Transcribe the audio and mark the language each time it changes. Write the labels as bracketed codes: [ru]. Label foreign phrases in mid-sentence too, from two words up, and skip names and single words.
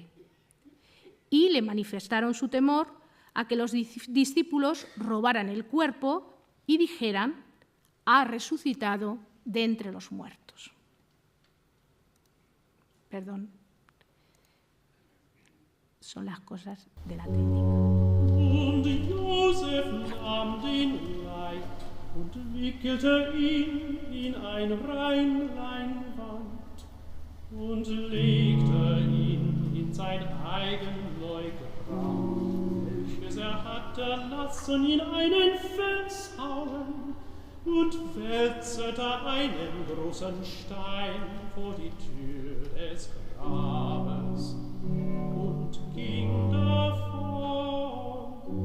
[es] Y le manifestaron su temor a que los discípulos robaran el cuerpo y dijeran: «Ha resucitado de entre los muertos». Perdón. Son las cosas de la técnica. [de] Und Josef nahm den Leib und wickelte ihn in ein rein Leinwand und legte ihn in sein eigen Neugrab, welches hatte lassen in einen Fels hauen, und wälzete einen großen Stein vor die Tür des Grabes und ging davon.